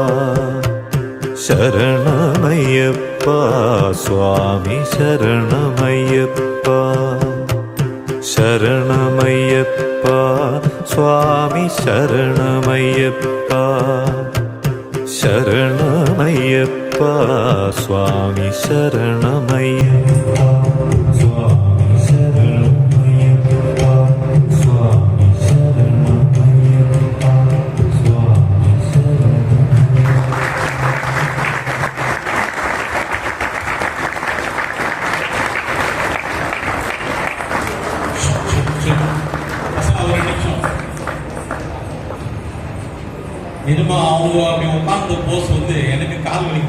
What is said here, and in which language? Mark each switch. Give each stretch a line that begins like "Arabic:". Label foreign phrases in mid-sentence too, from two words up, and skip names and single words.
Malayalam: ശരണമയ്യപ്പ സ്വാമി ശരണമയ്യപ്പ ശരണമയ്യപ്പ സ്വാമി ശരണമയ്യപ്പ ശരണമയ്യപ്പ സ്വാമി ശരണമയ്യപ്പ സ്വാമി ശരണമയ്യപ്പ സ്വാമി ശരണമയ്യപ്പ സ്വാമി
Tamil: நிஜமா அவங்க அப்படி உட்கார்ந்து போஸ் வந்து எனக்கு கால் வலிக்கும்.